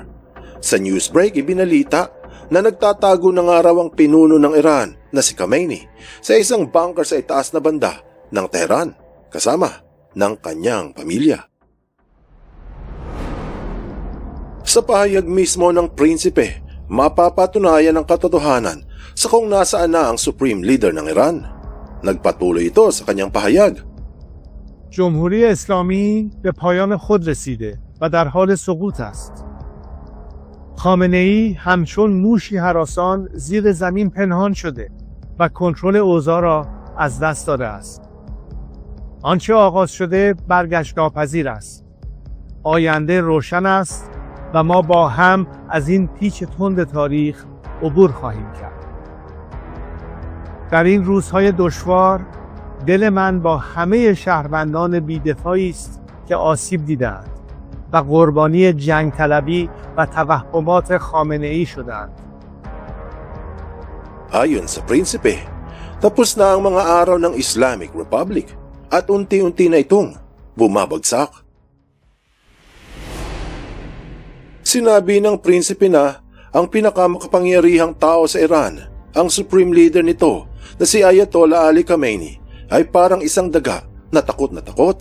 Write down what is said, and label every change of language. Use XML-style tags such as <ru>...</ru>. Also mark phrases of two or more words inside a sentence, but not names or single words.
<tl>Sa newsbreak ibinalita na nagtatago na nga raw ang pinuno ng Iran na si Khamenei sa isang bunker sa itaas na banda ng Tehran kasama ng kanyang pamilya. Sa pahayag mismo ng prinsipe, mapapatunayan ang katotohanan sa kung nasaan na ang</tl> <en>Supreme Leader</en> <tl>ng Iran. Nagpatuloy ito sa kanyang pahayag.</tl> <fa>جمهوری اسلامی به پایان خود رسیده و در حال سقوط است. خامنه‌ای همچون موشی هراسان زیر زمین پنهان شده و کنترل اوضاع را از دست داده است. آنچه آغاز شده برگشت ناپذیر است. آینده روشن است و ما با هم از این پیچ تند تاریخ عبور خواهیم کرد. در این روزهای دشوار دل من با همه شهروندان بی‌دفاعی است که آسیب دیدند و قربانی جنگ طلبی و توهمات خامنه‌ای شدند.</fa> <tl>Ayon sa prinsipe, tapos na ang mga araw ng</tl> <en>Islamic Republic</en> <tl>at unti-unti na itong bumabagsak. Sinabi ng prinsipe na ang pinakamakapangyarihang tao sa Iran, ang</tl> <en>supreme leader</en> <tl>nito na si Ayatollah Ali Khamenei, ay parang isang daga na takot na takot.</tl>